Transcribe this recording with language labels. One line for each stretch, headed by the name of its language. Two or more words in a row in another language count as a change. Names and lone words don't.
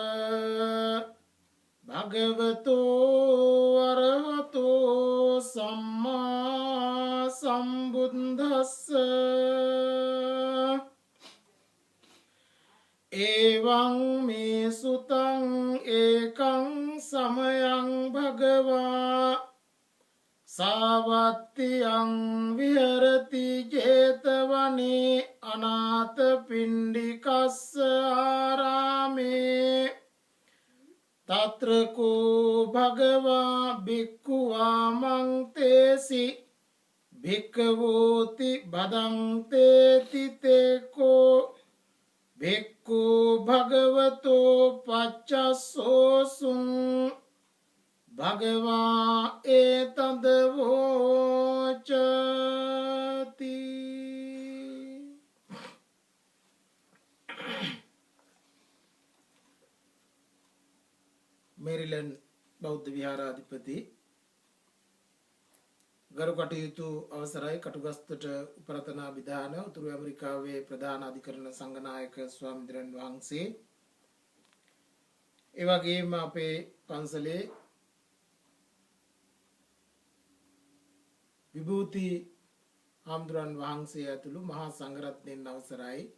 Pali: භගවතෝ අරහතෝ සම්මා සම්බුද්දස්ස එවං මේ සුතං ඒකං සමයං භගවා සාවත්තියං විහෙරති ජේතවනේ අනාථ පිණ්ඩිකස්ස ආරාමේ තත්‍රකෝ භගවා භික්ඛුවා මං තේසි භික්ඛවෝති බදංතේති තේකෝ භික්ඛු භගවතෝ පච්චස්සෝසුං භගවා ඒතද වෝචති.
Sinhala: මේරිලන්ඩ් බෞද්ධ විහාරාධිපති ගරු කටයුතු අවසරයි කටුගස්තට උපරතනා විධාන උතුරු ඇමරිකාවේ ප්‍රධාන අධිකරණ සංඝනායක ස්වාමීන් වහන්සේ ඒ වගේම අපේ පන්සලේ විභූති හාමුදුරන් වහන්සේ ඇතුළු මහා සංඝරත්නයන් අවසරයි